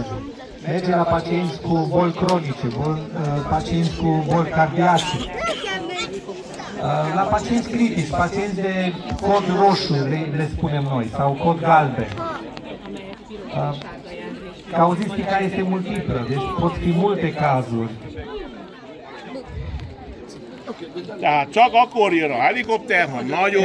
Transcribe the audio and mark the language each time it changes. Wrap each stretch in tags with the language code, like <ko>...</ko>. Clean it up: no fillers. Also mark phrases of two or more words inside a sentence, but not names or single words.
<ro>Merge la pacienți cu boli cronice, pacienți cu boli cardiace, la pacienți critici, pacienți de cod roșu, le spunem noi, sau cod galben. Cauzistica este multiplă, deci pot fi multe cazuri.</ro> <hu>Tehát csak akkor jön a helikopter, ha nagyon</hu>